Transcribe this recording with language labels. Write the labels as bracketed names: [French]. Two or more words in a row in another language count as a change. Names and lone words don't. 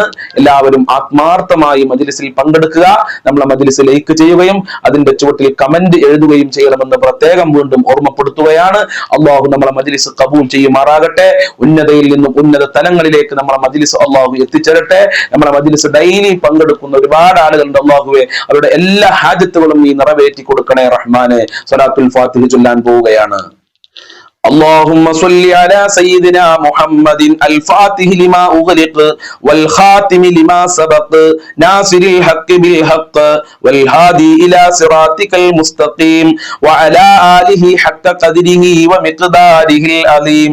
[Malayalam] എല്ലാവരും ആത്മാർത്ഥമായി മജ്ലിസിൽ പങ്കെടുക്കുക. നമ്മളെ മജ്ലിസ് ലൈക്ക് ചെയ്യുകയും അതിന്റെ ചുവട്ടിൽ കമന്റ് എഴുതുകയും ചെയ്യണമെന്ന് പ്രത്യേകം വീണ്ടും ഓർമ്മപ്പെടുത്തുകയാണ്. അള്ളാഹു നമ്മളെ മജ്ലിസ് കബൂൽ ചെയ്യുമാറാകട്ടെ. ഉന്നതയിൽ നിന്നും ഉന്നത തലങ്ങളിലേക്ക് നമ്മളെ മജ്ലിസ് അള്ളാഹു എത്തിച്ചേരട്ടെ. നമ്മളെ മജ്ലിസ് ഡെയിലി പങ്കെടുക്കുന്ന ഒരുപാട് ആളുകളുണ്ട്. അള്ളാഹുവെ അവരുടെ എല്ലാ ഹാജത്തുകളും നീ നിറവേറ്റി കൊടുക്കണേ റഹ്മാനെ. സ്വലാത്തുൽ ഫാത്തിഹ ചൊല്ലാൻ പോവുകയാണ്. [Arabic] اللهم صل على سيدنا محمد الفاتح لما أغلق والخاتم لما سبق ناصر الحق بالحق والهادي إلى صراطك المستقيم وعلى آله حق قدره ومقداره العظيم.